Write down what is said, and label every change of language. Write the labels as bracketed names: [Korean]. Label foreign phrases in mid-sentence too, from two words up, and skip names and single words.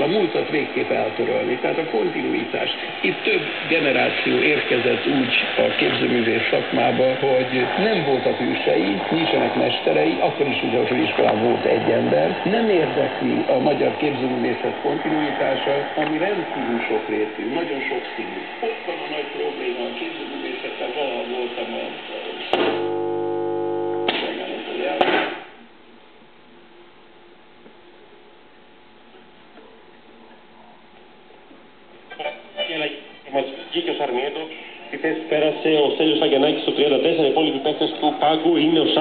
[Hungarian] A múltat végképp eltörölni, tehát a kontinuitás. Itt több generáció érkezett úgy a képzőművész szakmába, hogy nem voltak ősei, nincsenek mesterei, akkor is ugye a főiskolán volt egy ember. Nem érdekli a magyar képzőművészet kontinuitása, ami rendkívül sokrétű, nagyon sokszínű. Ott van a nagy probléma a képzőművészettel, valahol voltam a [Greek] Βγήκε ο Σαρμιέτο, τη θέση πέρασε ο Στέλιος Αγγενάκης στο 34, οι υπόλοιποι παίκτες του πάγκου είναι ο